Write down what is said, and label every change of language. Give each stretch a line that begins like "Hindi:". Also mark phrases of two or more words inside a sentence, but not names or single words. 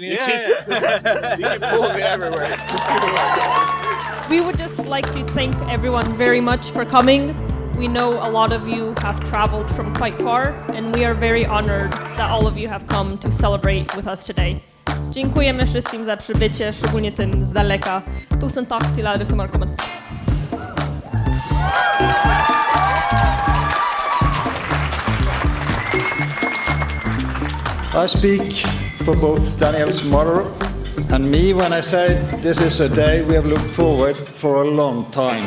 English: Yeah. You can pull me everywhere. We would just like to thank everyone very much for coming. We know a lot of you have traveled from quite far, and we are very honored that all of you have come to celebrate with us today.
Polish: Dziękujemy wszystkim za przybycie, szczególnie tym z daleka.
Swedish: Tusen tack till alla som har kommit.
English: I speak for both Daniel's mother and me when I say this is a day we have looked forward for a long time.